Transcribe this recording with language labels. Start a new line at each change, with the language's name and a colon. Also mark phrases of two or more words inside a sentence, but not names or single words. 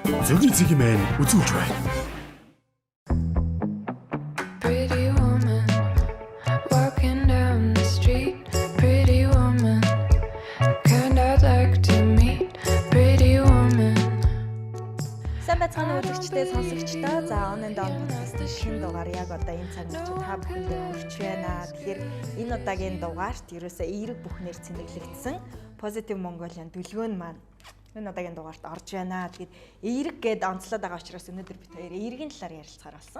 Mongolian: Зөвхөн цэгийн үзүүлж байна.
English: Pretty woman walking down the street. Pretty woman, kind I'd like to meet. Pretty woman.
Mongolian: Сайн байцгаана уу үзэгчдээ сонсогчдоо. За on and on podcast-ийн шинэ дугаар яг одоо энэ цаг үед та бүхэндээ хүрч байна. Тэгэхээр энэ удаагийн дугаарт ерөөсөө эерэг бүхнээр цэнэглэгдсэн Positive Mongolian дүлгөө нь маань энэ удаагийн дугаарт орж байна. Тэгээд эерэг гээд онцлоод байгаа учраас өнөөдөр бид хоёр эергийн талаар ярилцахаар болсон.